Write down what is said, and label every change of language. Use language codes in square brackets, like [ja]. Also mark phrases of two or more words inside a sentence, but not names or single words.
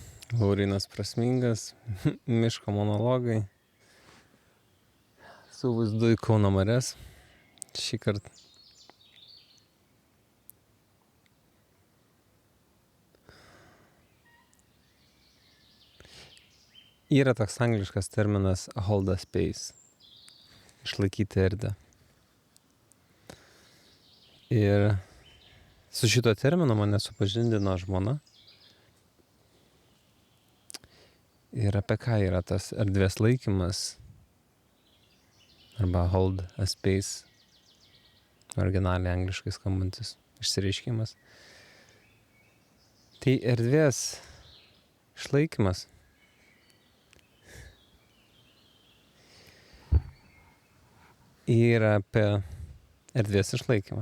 [lt] Laurynas Prasmingas, miško monologai, su vaizdu į Kauno marias. Šį kartą. Yra toks angliškas terminas [en] hold a space. [lt] Išlaikyti erdvę. Ir su šito terminu mane supažindino žmona. Ir apie ką yra tas erdvės laikymas arba [en] hold a space, [lt] originaliai angliškai skambantis išsireiškimas. Tai erdvės išlaikymas yra apie erdvės išlaikymą.